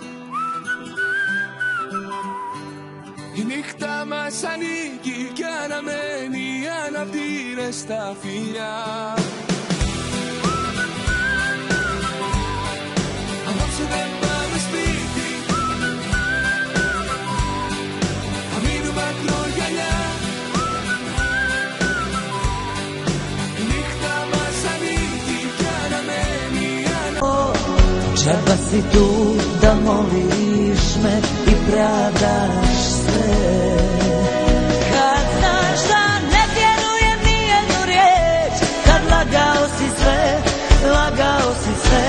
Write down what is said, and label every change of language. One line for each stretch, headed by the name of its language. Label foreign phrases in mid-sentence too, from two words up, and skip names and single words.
Greek: Η νύχτα μας ανήκει κι αναμένει αναπτήρες στα φιλιά. Απόψε δεν πάμε σπίτι, θα μείνουμε ακρογιαλιά.
Bosnian: Džaba si tu da moliš me i pravdaš se. Kad znaš da ne vjerujem ni jednu riječ, kad lagao si sve, lagao si sve.